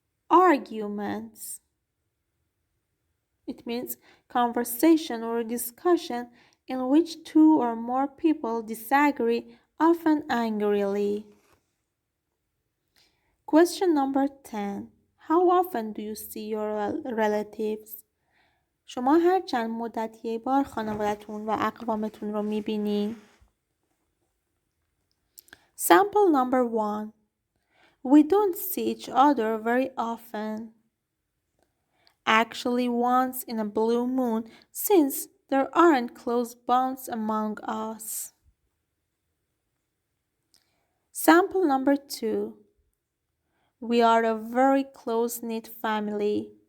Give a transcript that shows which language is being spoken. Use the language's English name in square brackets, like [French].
[English] Arguments. It means conversation or discussion in which two or more people disagree, often angrily. Question number 10. How often do you see your relatives? [Persian] شما هر چند مدت یه بار خانوادتون و اقوامتون رو میبینین؟ [English] Sample number 1. We don't see each other very often. Actually, once in a blue moon, since there aren't close bonds among us. Sample number 2. We are a very close-knit family.